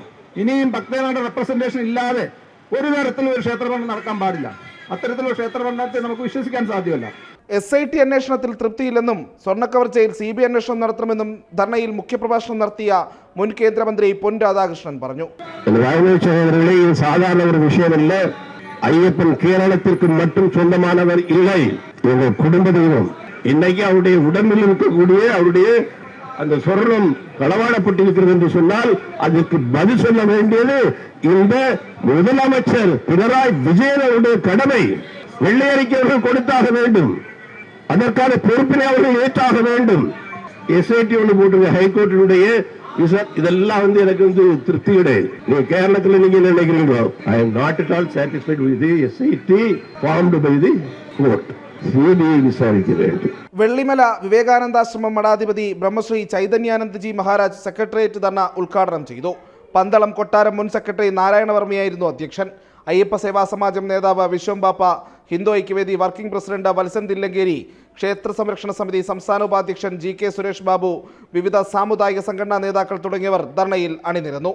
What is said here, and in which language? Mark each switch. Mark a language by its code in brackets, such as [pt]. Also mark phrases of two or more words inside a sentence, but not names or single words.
[ml] ഇനിയും ഭക്തജനങ്ങളുടെ റെപ്രസെന്റേഷൻ ഇല്ലാതെ ഒരു തരത്തിലും ഒരു ക്ഷേത്രഭരണം നടക്കാൻ പാടില്ല. അത്തരത്തിലുള്ള ക്ഷേത്രഭരണത്തെ നമുക്ക് വിശ്വസിക്കാൻ സാധ്യമല്ല. SIT അന്വേഷണത്തിൽ തൃപ്തിയില്ലെന്നും സ്വർണ്ണക്കവർച്ചയിൽ CBI അന്വേഷണം നടത്തണമെന്നും ധർണയിൽ മുഖ്യപ്രഭാഷണം നടത്തിയ മുൻ കേന്ദ്രമന്ത്രി പൊൻ രാധാകൃഷ്ണൻ പറഞ്ഞു. [ta] சாதாரண ஒரு விஷயம் அல்ல. ஐயப்பன் கேரளத்திற்கு மட்டும் சொந்தமானவர் இல்லை, எங்கள் குடும்ப தெய்வம். இன்னைக்கு அவருடைய உடம்பில் இருக்கக்கூடிய அவருடைய அந்த சொர்ணம் களவாடப்பட்டிருக்கிறது என்று சொன்னால் அதற்கு பதில் சொல்ல வேண்டியது இந்த முதலமைச்சர் பினராயி விஜயன் அவருடைய கடமை. வெள்ளை அறிக்கை அவர்கள் கொடுத்தாக வேண்டும், அதற்கான பொறுப்பினை அவர்கள் ஏற்றாக வேண்டும். SIT ஒன்று போட்டிருக்க ஹைகோர்ட்டினுடைய இதெல்லாம் எனக்கு திருப்தி கிடையாது. நீங்க கேரளத்தில் நீங்க என்ன நினைக்கிறீங்களோ, [en] I am not at all satisfied with the SIT formed by the court. [ta] விசாரிக்க வேண்டும். [ml] വെള്ളിമല വിവേകാനന്ദാശ്രമം മഠാധിപതി ബ്രഹ്മശ്രീ ചൈതന്യാനന്ദജി മഹാരാജ് സെക്രട്ടേറിയറ്റ് ധർണ ഉദ്ഘാടനം ചെയ്തു. പന്തളം കൊട്ടാരം മുൻ സെക്രട്ടറി നാരായണവർമ്മയായിരുന്നു അധ്യക്ഷൻ. അയ്യപ്പ സേവാ സമാജം നേതാവ് വിശ്വംബാപ്പ, ഹിന്ദു ഐക്യവേദി വർക്കിംഗ് പ്രസിഡന്റ് വത്സൻ തില്ലങ്കേരി, ക്ഷേത്ര സംരക്ഷണ സമിതി സംസ്ഥാന ഉപാധ്യക്ഷൻ GK സുരേഷ് ബാബു, വിവിധ സാമുദായിക സംഘടനാ നേതാക്കൾ തുടങ്ങിയവർ ധർണയിൽ അണിനിരന്നു.